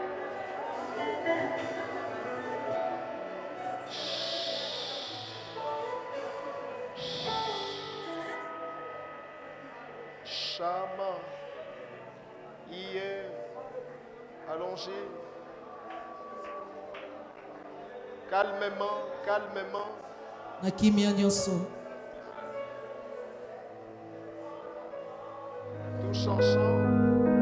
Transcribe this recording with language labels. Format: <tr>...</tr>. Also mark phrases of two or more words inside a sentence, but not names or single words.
<fr>Shama. Hier. Allons-y. Calmement, calmement.</fr> <ln>Na kimia nyonso.</ln> <fr>Tous ensemble.</fr>